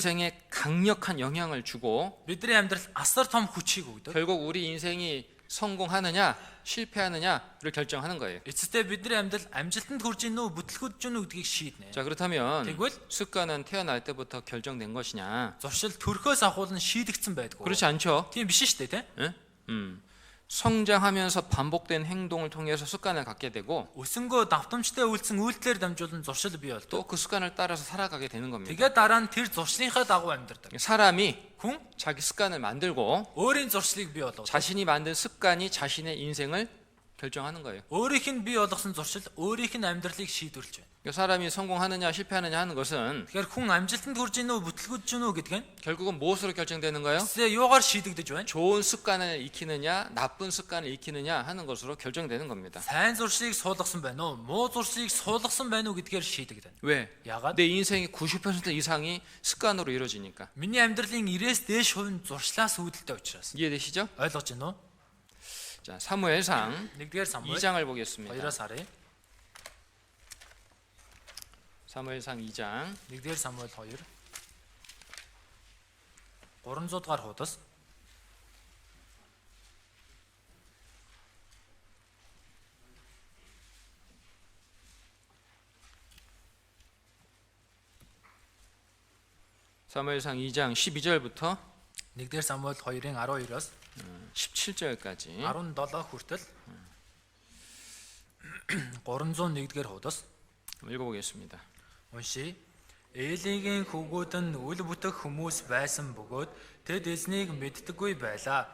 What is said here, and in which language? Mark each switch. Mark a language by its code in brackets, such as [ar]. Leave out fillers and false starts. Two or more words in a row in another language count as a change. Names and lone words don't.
[ko] 인생에 강력한 영향을 주고 [mn] Бидний амьдрал асар том хүчийг өгдөг. [ko] 결국 우리 인생이 성공하느냐 실패하느냐를 결정하는 거예요. [mn] Эцэстээ бидний амьдрал амжилтанд хүрч ийн үү, бүтлгүүж ийн үү гэдгийг шийднэ. [ko] 자, 그렇다면 [mn] тэгвэл [ko] 습관은 태어날 때부터 결정된 것이냐? [mn] зуршил төрхөөс ахуул нь шийдэгдсэн байдгүй. [ko] 그렇지 않죠? [mn] Тийм биш шүү дээ, тийм. [ko] 예? 성장하면서 반복된 행동을 통해서 습관을 갖게 되고 [mn] Өсөнгөө давтамжтай үйлсэн үйлдэлээр дамжуулан зуршил бий болдог. [ko] 또 그 습관을 따라서 살아가게 되는 겁니다. [mn] Тэгээд дараа нь тэр зуршлынхаа дагуу амьдардаг. [ko] 사람이 [mn] Хүн [ko] 자기 습관을 만들고 [mn] өөрийн зуршлыг бий болгодог. [ko] 자신이 만든 습관이 자신의 인생을 결정하는 거예요. [mn] Өөрийнх нь бий болгосон зуршил өөрийнх нь амьдралыг шийдвэрлэж байна. [ko] 사람이 성공하느냐 실패하느냐 하는 것은 [mn] Тэгэхээр хүн амжилтанд хүрч ийн үү, бүтлгүүж ийн үү гэдэг нь [ko] 결국은 무엇으로 결정되는가요? [mn] эцэстээ юугаар шийдэгдэж байна? [ko] 좋은 습관을 익히느냐 나쁜 습관을 익히느냐 하는 것으로 결정되는 겁니다. [mn] Сайн зуршлыг суулгасан байна уу? Муу зуршлыг суулгасан байна уу гэдгээр шийдэгдэнэ. [ko] 왜? [mn] Яагаад? [ko] 내 인생의 90% 이상이 습관으로 이루어지니까. [mn] Миний амьдралын 90-ээс дээш хувь нь зуршлаас үүдэлтэй учраас. [ko] 이해되시죠? [mn] Ойлгож байна уу? [ko] 자, 사무엘상 [mn] 1-р Самуэль [ko] 2장을 보겠습니다. [mn] 2-аас харъя. [ko] 사무엘상 2장 [mn] 1-р Самуэль 2 300 дугаар хуудас [ko] 사무엘상 2장 12절부터 [mn] 1-р Самуэль 2-ын 12-оос [ko] 17절까지 [mn] 17 хүртэл 301-р хуудас [ko] 읽어보겠습니다. [mn] уншия. Элигийн хүүгүүд нь үл бүтэх хүмүүс байсан бөгөөд тэд эзнийг мэддэггүй байлаа.